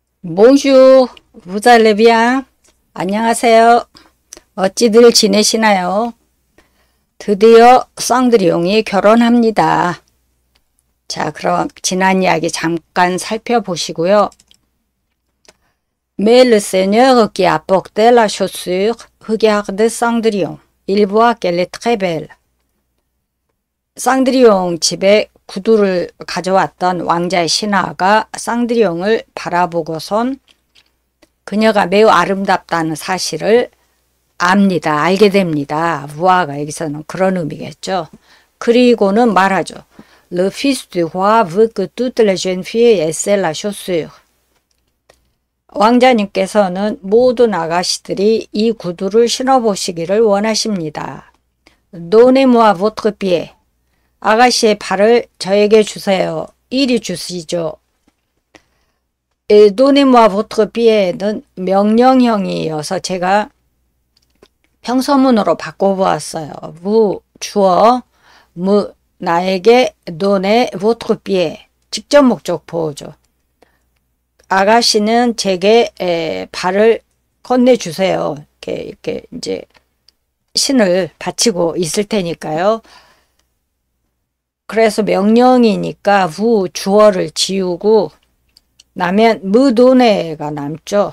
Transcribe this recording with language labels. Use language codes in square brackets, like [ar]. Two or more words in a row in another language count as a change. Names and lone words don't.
[fr] Bonjour, vous allez bien? [ko] 안녕하세요. 어찌들 지내시나요? 드디어 쌍드리옹이 결혼합니다. 자, 그럼 지난 이야기 잠깐 살펴보시고요. [fr] Mais le Seigneur qui a porté la chaussure regarde Cendrillon. Il voit qu'elle est très belle. [ko] 쌍드리옹 집에 구두를 가져왔던 왕자의 신하가 쌍드리옹을 바라보고선 그녀가 매우 아름답다는 사실을 압니다. 알게 됩니다. 부하가 여기서는 그런 의미겠죠. 그리고는 말하죠. [fr] Le fils du roi veut que toutes les jeunes filles essaient la chaussure. [ko] 왕자님께서는 모든 아가씨들이 이 구두를 신어보시기를 원하십니다. [fr] Donnez-moi votre pied. [ko] 아가씨의 발을 저에게 주세요. 이리 주시죠. [fr] Donnez-moi votre pied [ko] 는 명령형이어서 제가 평서문으로 바꿔보았어요. vous 주어, me 나에게 [fr] donnez votre pied [ko] 직접 목적 보호죠. 아가씨는 제게 발을 건네주세요. 이렇게 이제 신을 바치고 있을 테니까요. 그래서 명령이니까 부 주어를 지우고 나면 무도네가 남죠.